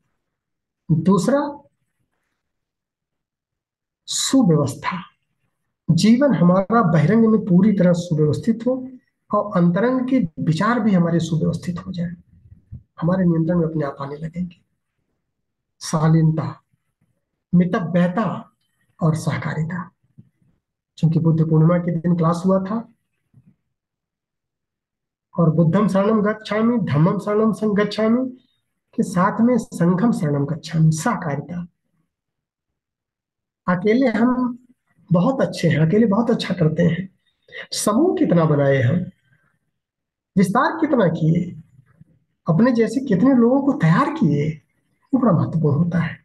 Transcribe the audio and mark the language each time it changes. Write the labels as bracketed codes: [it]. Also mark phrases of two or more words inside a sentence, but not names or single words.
[hi] दूसरा, सुव्यवस्था, जीवन हमारा बहिरंग में पूरी तरह सुव्यवस्थित हो और अंतरंग के विचार भी हमारे सुव्यवस्थित हो जाए, हमारे नियंत्रण में अपने आप आने लगेंगे। शालीनता, मितव्ययता और सहकारिता। क्योंकि बुद्ध पूर्णिमा के दिन क्लास हुआ था, और [pi] बुद्धम शरणम गच्छामि, धम्मम शरणम गच्छामि [hi] के साथ में [pi] संघम शरणम गच्छामि, [hi] सहकारिता। अकेले हम बहुत अच्छे हैं, अकेले बहुत अच्छा करते हैं, समूह कितना बनाए हम, विस्तार कितना किए, अपने जैसे कितने लोगों को तैयार किए, वो बड़ा महत्वपूर्ण होता है।